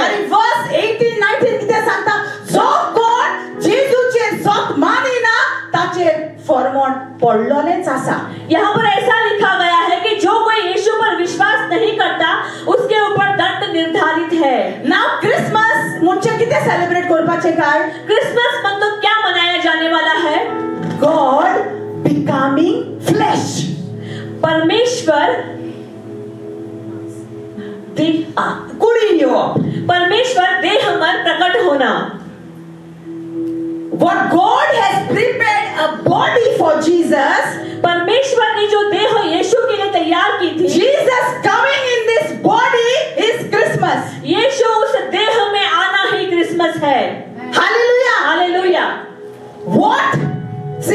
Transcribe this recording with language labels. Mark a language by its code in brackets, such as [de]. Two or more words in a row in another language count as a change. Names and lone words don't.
[kok] आणि वर्स 18-19 कितें सांगता, जो कोण जेजूचे सत मानिना ताचे फर्मोण पडलोलेच आसा। [hi] यहाँ पर ऐसा लिखा गया है कि जो कोई यीशु पर विश्वास नहीं करता उसके ऊपर दंड निर्धारित है। [kok] नाउ क्रिसमस म्हणजे कितें सेलिब्रेट करपाचे काय? [hi] क्रिसमस मतलब क्या मनाया जाने वाला है? [en] God becoming flesh, [hi] परमेश्वर [kok] कुडीन येवप, [hi] परमेश्वर देह में प्रकट होना। [en] What God has prepared a body for Jesus, [hi] परमेश्वर ने जो देह यीशु के लिए तैयार की थी, [en] Jesus coming in this body is Christmas. [hi] यीशु उस देह में आना ही क्रिसमस है। [en] Hallelujah. [hi] हालेलुया। [en] What